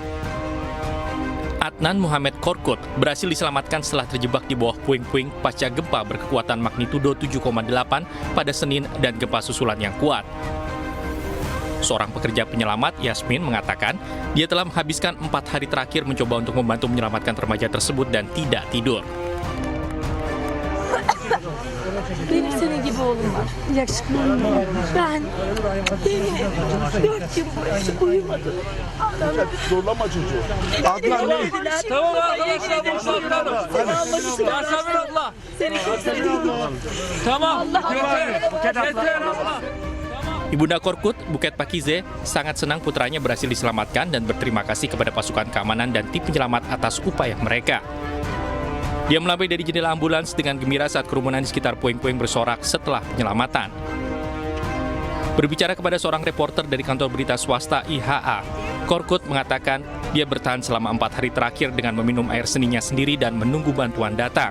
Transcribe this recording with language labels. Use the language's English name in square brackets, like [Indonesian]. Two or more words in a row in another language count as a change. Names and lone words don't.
[Indonesian] Adnan Muhammad Korkut berhasil diselamatkan setelah terjebak di bawah puing-puing pasca gempa berkekuatan magnitudo 7,8 pada Senin dan gempa susulan yang kuat. Seorang pekerja penyelamat, Yasmin, mengatakan dia telah menghabiskan 4 hari terakhir mencoba untuk membantu menyelamatkan remaja tersebut dan tidak tidur. [Turkish] Benim senin gibi oğlum var. Yakışıklı. Ben 4 yıl boyunca uyumadım. Zorlama çocuğu. Adnan ne? Tamam arkadaşlar boşaltalım. Yasemin abla. Seni çok seviyorum. Tamam. [Indonesian] Ibunda Korkut, Buket Pakize, sangat senang putranya berhasil diselamatkan dan berterima kasih kepada pasukan keamanan dan tim penyelamat atas upaya mereka. Dia melambai dari jendela ambulans dengan gembira saat kerumunan di sekitar puing-puing bersorak setelah penyelamatan. Berbicara kepada seorang reporter dari kantor berita swasta IHA, Korkut mengatakan dia bertahan selama 4 hari terakhir dengan meminum air seninya sendiri dan menunggu bantuan datang.